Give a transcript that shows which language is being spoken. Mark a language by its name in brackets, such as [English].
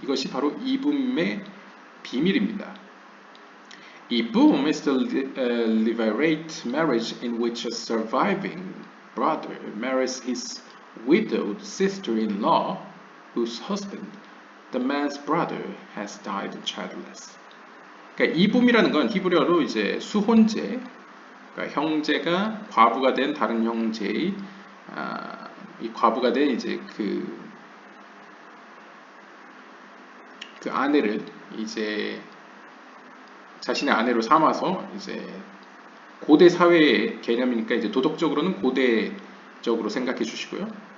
[Korean] 이것이 바로 이붐의 비밀입니다. [English] 이붐 is the levirate marriage in which a surviving brother marries his widowed sister-in-law whose husband, the man's brother, has died childless. [Korean] 그러니까 이붐이라는 건 히브리어로 이제 수혼제, 그러니까 형제가 과부가 된 다른 형제의 이 과부가 된 이제 그 아내를 이제 자신의 아내로 삼아서, 이제 고대 사회의 개념이니까 이제 도덕적으로는 고대적으로 생각해 주시고요.